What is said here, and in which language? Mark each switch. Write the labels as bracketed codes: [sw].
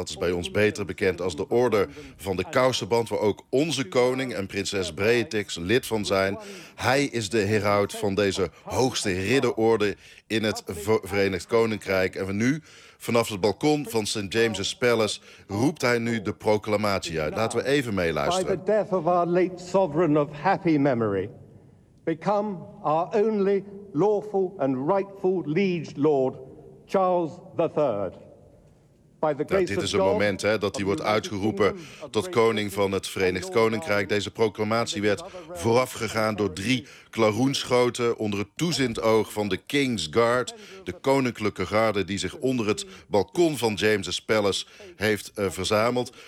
[nl] Dat is bij ons beter bekend als de Orde van de Kousenband, waar ook onze koning en prinses Beatrix lid van zijn. Hij is de heraut van deze hoogste ridderorde in het Verenigd Koninkrijk. En we nu, vanaf het balkon van St. James's Palace, roept hij nu de proclamatie uit. Laten we even meeluisteren. [en] By the death of our late sovereign of happy memory, become our only lawful and rightful liege lord, Charles III. [nl] Ja, dit is een moment dat hij wordt uitgeroepen tot koning van het Verenigd Koninkrijk. Deze proclamatie werd voorafgegaan door 3 klaroenschoten onder het toezicht oog van de King's Guard, de koninklijke garde die zich onder het balkon van James's Palace heeft verzameld.